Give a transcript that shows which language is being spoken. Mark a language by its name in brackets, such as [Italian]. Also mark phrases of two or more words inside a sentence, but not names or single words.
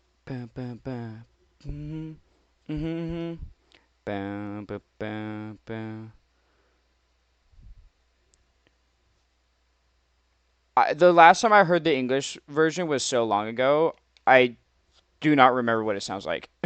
[English] Ba, ba, ba. Mhm. Mhm. Ba, ba, ba, ba. The last time I heard the English version was so long ago, I do not remember what it sounds like.